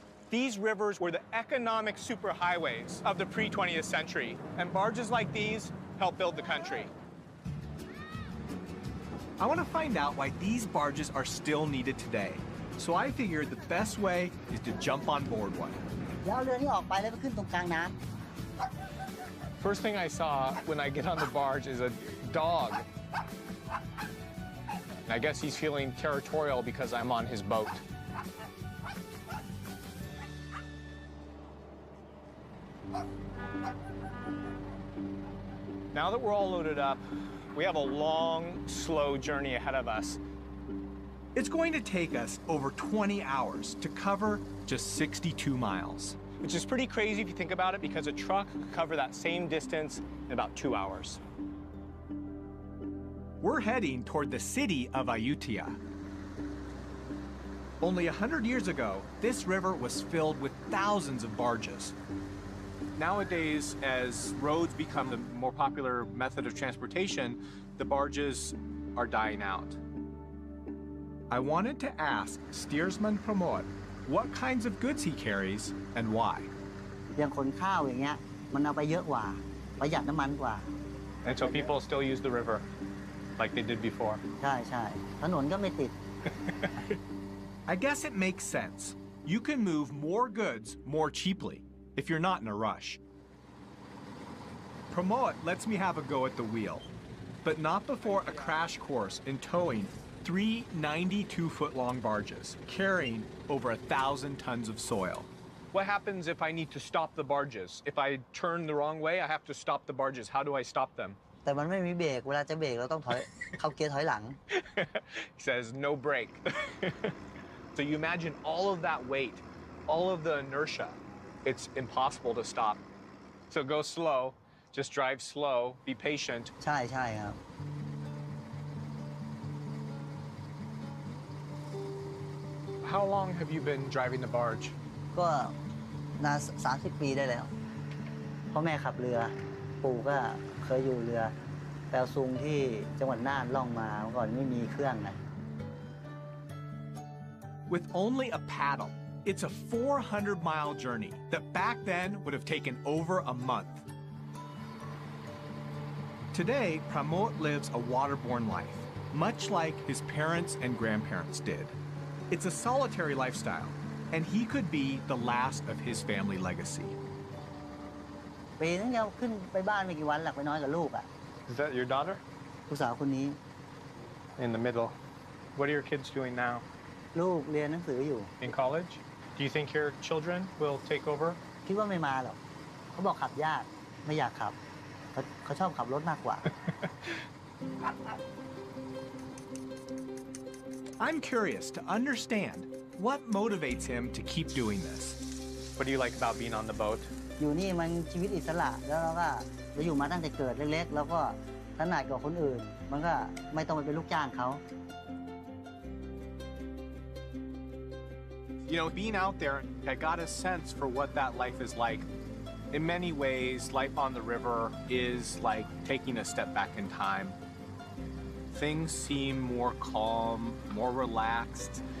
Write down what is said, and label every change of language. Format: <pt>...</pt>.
<en>These rivers were the economic superhighways of the pre-20th century, and barges like these helped build the country. I want to find out why these barges are still needed today, so I figured the best way is to jump on board one.</en> <th>แล้วเอาเรือนี้ออกไปแล้วไปขึ้นตรงกลางน้ำ</th> <en>First thing I saw when I get on the barge is a dog. I guess he's feeling territorial because I'm on his boat. Now that we're all loaded up, we have a long, slow journey ahead of us. It's going to take us over 20 hours to cover just 62 miles. Which is pretty crazy if you think about it, because a truck could cover that same distance in about 2 hours. We're heading toward the city of Ayutthaya. Only 100 years ago, this river was filled with thousands of barges. Nowadays, as roads become the more popular method of transportation, the barges are dying out. I wanted to ask steersman Pramod what kinds of goods he carries and why.</en> <th>อย่างขนข้าวอย่างเงี้ยมันเอาไปเยอะกว่าประหยัดน้ำมันกว่า</th> <en>And so people still use the river like they did before.</en> <th>ใช่ใช่ถนนก็ไม่ติด</th> <en>I guess it makes sense. You can move more goods more cheaply if you're not in a rush. Pramod lets me have a go at the wheel, but not before a crash course in towing 3 92-foot-long barges carrying over 1,000 tons of soil. What happens if I need to stop the barges? If I turn the wrong way, I have to stop the barges. How do I stop them?</en> <th>แต่มันไม่มีเบรกเวลาจะเบรกเราต้องถอย เข้าเกียร์ถอยหลัง</th> <en>He says no brake. So you imagine all of that weight, all of the inertia. It's impossible to stop. So go slow, just drive slow, be patient.</en> <th>ใช่ใช่ครับ</th> <en>How long have you been driving the barge?</en> <th>ก็นาน30 ปีได้แล้วพ่อแม่ขับเรือปู่ก็เคยอยู่เรือแปลซุงที่จังหวัดน่านล่องมาเมื่อก่อนไม่มีเครื่องไง</th> <en>With only a paddle, it's a 400-mile journey that back then would have taken over a month. Today, Pramod lives a waterborne life, much like his parents and grandparents did. It's a solitary lifestyle, and he could be the last of his family legacy.</en> <th>ปีนึงเดียวขึ้นไปบ้านไม่กี่วันหลักไปน้อยกับลูกอ่ะ</th> <en>Is that your daughter?</en> <th>ลูกสาวคนนี้</th> <en>In the middle. What are your kids doing now?</en> <th>ลูกเรียนหนังสืออยู่</th> <en>In college? Do you think your children will take over?</en> <th>คิดว่าไม่มาหรอกเขาบอกขับยากไม่อยากขับเขาชอบขับรถมากกว่า</th> <en>I'm curious to understand what motivates him to keep doing this. What do you like about being on the boat?</en> <th>อยู่นี่มันชีวิตอิสระแล้วเราก็เราอยู่มาตั้งแต่เกิดเล็กๆแล้วก็ถนัดกว่าคนอื่นมันก็ไม่ต้องไปเป็นลูกจ้างเขา</th> <en>You know, being out there, I got a sense for what that life is like. In many ways, life on the river is like taking a step back in time. Things seem more calm, more relaxed.</en>